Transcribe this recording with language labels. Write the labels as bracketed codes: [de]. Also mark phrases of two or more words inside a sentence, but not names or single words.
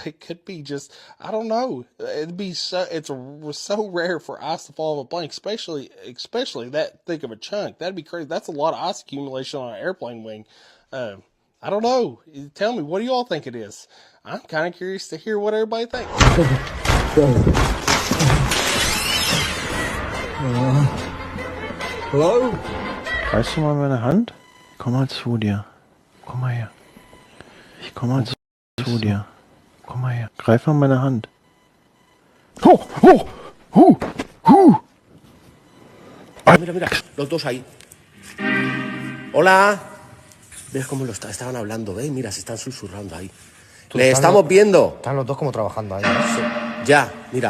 [en] It could be just, I don't know. It'd be so rare for ice to fall off a plane, especially that thick of a chunk. That'd be crazy. That's a lot of ice accumulation on an airplane wing. I don't know. Tell me, what do y'all think it is? I'm kind of curious to hear what everybody thinks. Hello? [de] Reißt du mal meine Hand? Ich komm mal zu dir. Komm mal her. Ich komm mal zu dir. Komm mal her. Greif mal meine Hand. [es] Mira, mira, los dos ahí. Hola. ¿Ves cómo estaban hablando? ¿Ves? Mira, se están susurrando ahí. Le estamos viendo. Están los dos como trabajando ahí. Ya, mira.